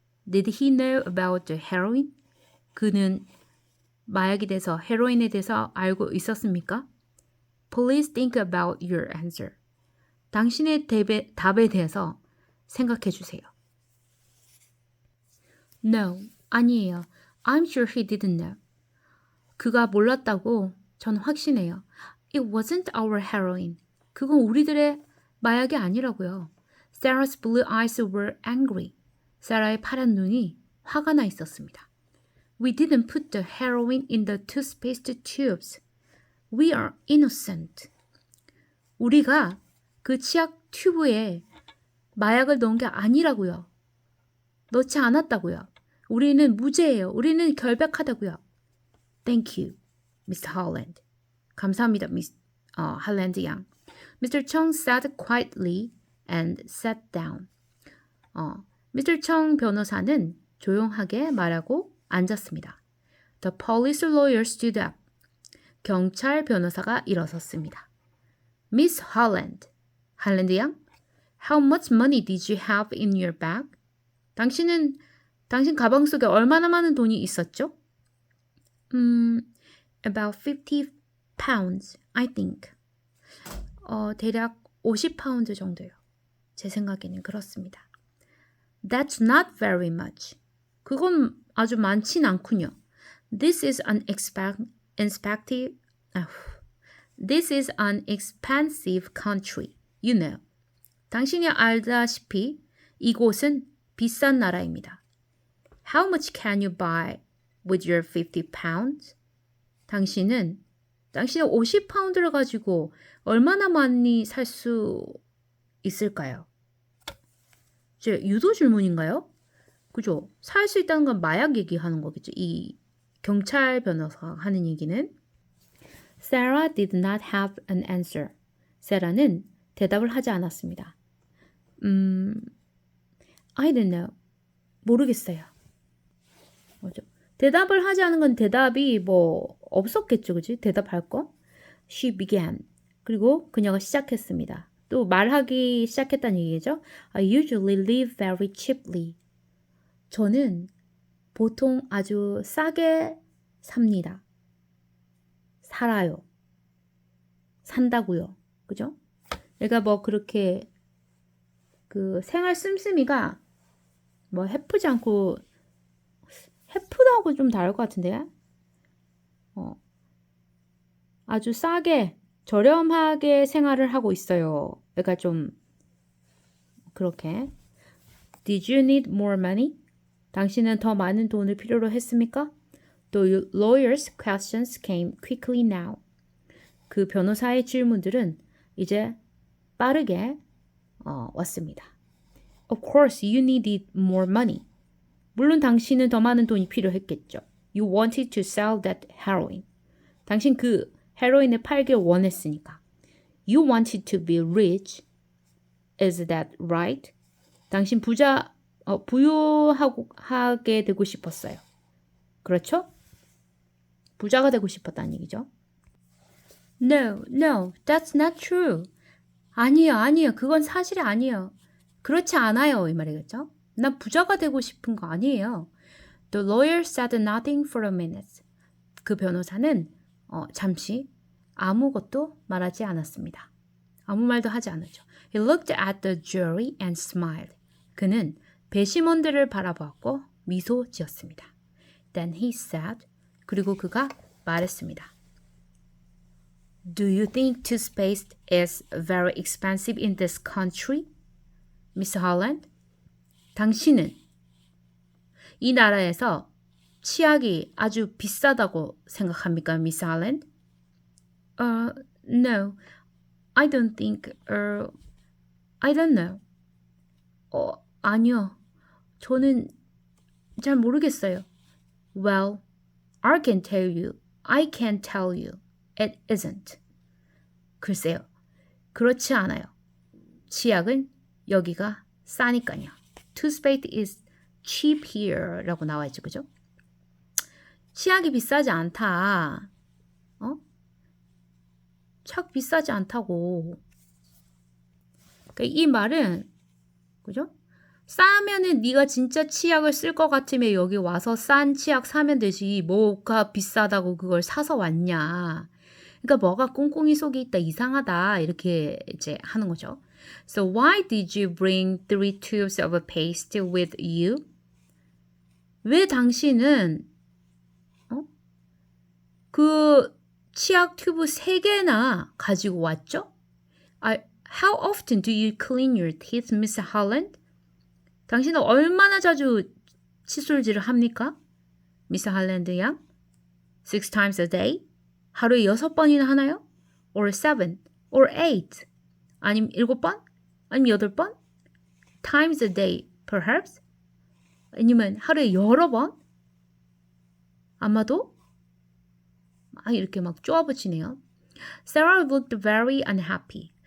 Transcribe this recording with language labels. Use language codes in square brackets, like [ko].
[en] Did he know about the heroin? [ko] 그는 마약에 대해서 헤로인에 대해서 알고 있었습니까? [en] Please think about your answer. [ko] 당신의 답에 대해서 생각해 주세요. [en] No, [ko] 아니에요. [en] I'm sure he didn't know. [ko] 그가 몰랐다고 전 확신해요. [en] It wasn't our heroin. [ko] 그건 우리들의 마약이 아니라고요. [en] Sarah's blue eyes were angry. [ko] 세라의 파란 눈이 화가 나 있었습니다. [en] We didn't put the heroin in the toothpaste tubes. We are innocent. [ko] 우리가 그 치약 튜브에 마약을 넣은 게 아니라고요. 넣지 않았다고요. 우리는 무죄예요. 우리는 결백하다고요. [en] Thank you, Mr. Holland. [ko] 감사합니다, 미스 할랜드 양. [en] Mr. Chung sat quietly and sat down. Mr. [ko] Chung 변호사는 조용하게 말하고 앉았습니다. [en] The police lawyer stood up. [ko] 경찰 변호사가 일어섰습니다. [en] Miss Holland, [ko] 할랜드 양, [en] how much money did you have in your bag? [ko] 당신 가방 속에 얼마나 많은 돈이 있었죠? [en] About 50 pounds, I think. [ko] 대략 50파운드 정도요. 제 생각에는 그렇습니다. [en] That's not very much. [ko] 그건 아주 많진 않군요. [en] This is an expensive country. You know. [ko] 당신이 알다시피 이곳은 비싼 나라입니다. [en] How much can you buy with your 50 pounds? [ko] 당신은 50파운드를 가지고 얼마나 많이 살 수 있을까요? 유도 질문인가요? 그죠? 살 수 있다는 건 마약 얘기하는 거겠죠. 이 경찰 변호사가 하는 얘기는. [en] Sarah did not have an answer. [ko] 세라는 대답을 하지 않았습니다. [en] I don't know. [ko] 모르겠어요. 뭐죠? 대답을 하지 않은 건 대답이 뭐 없었겠죠. 그치? 대답할 거. [en] She began. [ko] 그리고 그녀가 시작했습니다. 또 말하기 시작했다는 얘기죠. [en] I usually live very cheaply. [ko] 저는 보통 아주 싸게 삽니다. 살아요. 산다고요. 그죠? 얘가 뭐 그렇게 그 생활 씀씀이가 뭐 해프지 않고 해프다고 좀 다를 것 같은데 아주 싸게 저렴하게 생활을 하고 있어요. 그러니까 좀 그렇게 [en] Did you need more money? [ko] 당신은 더 많은 돈을 필요로 했습니까? [en] The lawyer's questions came quickly now. [ko] 그 변호사의 질문들은 이제 빠르게 왔습니다. [en] Of course you needed more money. [ko] 물론 당신은 더 많은 돈이 필요했겠죠. [en] You wanted to sell that heroin. [ko] 당신 그 헤로인을 팔길 원했으니까. [en] You wanted to be rich. Is that right? [ko] 당신 부유하게 되고 싶었어요. 그렇죠? 부자가 되고 싶었다는 얘기죠. [en] No, that's not true. [ko] 아니에요. 그건 사실이 아니에요. 그렇지 않아요. 이 말이겠죠? 난 부자가 되고 싶은 거 아니에요. [en] The lawyer said nothing for a minute. [ko] 그 변호사는 잠시 아무것도 말하지 않았습니다. 아무 말도 하지 않았죠. [en] He looked at the jury and smiled. [ko] 그는 배심원들을 바라보았고 미소 지었습니다. [en] Then he said, [ko] 그리고 그가 말했습니다. [en] Do you think toothpaste is very expensive in this country? Miss Holland? [ko] 당신은 이 나라에서 치약이 아주 비싸다고 생각합니까, Miss Holland? [en] No, I don't think, I don't know. [ko] 아니요. 저는 잘 모르겠어요. [en] Well, I can tell you. It isn't. [ko] 글쎄요. 그렇지 않아요. 치약은 여기가 싸니까요. [en] Toothpaste is cheap here [ko] 라고 나와있죠. 그죠? 치약이 비싸지 않다. 치약 비싸지 않다고. 그러니까 이 말은 그죠? 싸면은 네가 진짜 치약을 쓸 것 같으면 여기 와서 싼 치약 사면 되지. 뭐가 비싸다고 그걸 사서 왔냐. 그러니까 뭐가 꽁꽁이 속에 있다 이상하다 이렇게 이제 하는 거죠. [en] So why did you bring 3 tubes of paste with you? [ko] 왜 당신은 그 치약 튜브 3개나 가지고 왔죠? [en] How often do you clean your teeth, Miss Holland? [ko] 당신은 얼마나 자주 칫솔질을 합니까? Miss Holland 양? [en] 6 times a day? [ko] 하루에 6번이나 하나요? [en] Or 7? Or 8? [ko] 아니면 7번? 아니면 8번? [en] Times a day, perhaps? [ko] 아니면 하루에 여러 번? 아마도? 이렇게 막 쪼아붙이네요. [en] Sarah looked very unhappy.